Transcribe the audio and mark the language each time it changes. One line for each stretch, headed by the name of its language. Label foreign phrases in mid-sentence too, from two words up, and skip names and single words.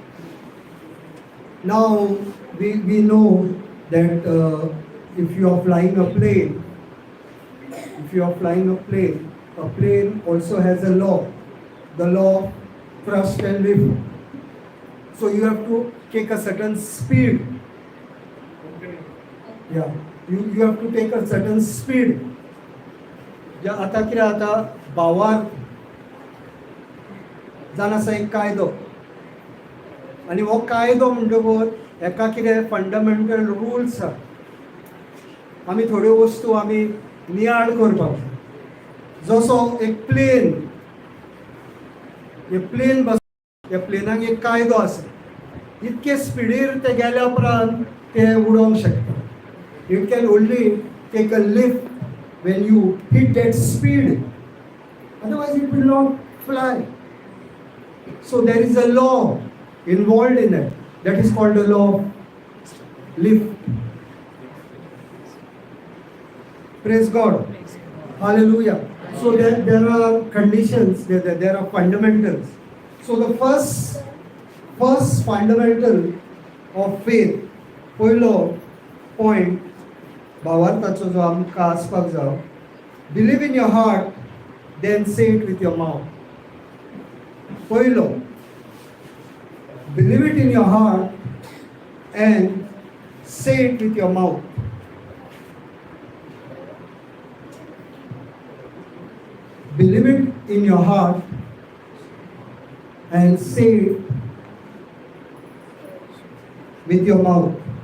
English: Now, we know that if you are flying a plane, a plane also has a law, the law of thrust and lift. So you have to take a certain speed. Yeah, you have to take a certain speed.
Konkani: या आता कितें जाता भावार जावन आसा एक कायदो आनी हो कायदो म्हणटकूच हेका कितें
English: fundamental rules
Konkani: आसा आमी थोड्यो वस्तू आमी नियाळ करपाक जसो एक प्लेन बस त्या प्लेनाक एक कायदो आसा इतके स्पिडीर ते गेल्या उपरांत ते उडोवंक शकता
English: It can only take a lift when you hit that speed, otherwise it will not fly. So there is a law involved in it, that is called the law of lift. Praise God. Hallelujah. So there are conditions, there are fundamentals. So the first fundamental of faith,
Konkani: पयलो point भावार्थाचो जो आमकां आसपाक जाय,
English: believe in your heart, then say it with your mouth. पयलो, believe it in your heart and say it with your mouth. Believe it in your heart and say it with your mouth.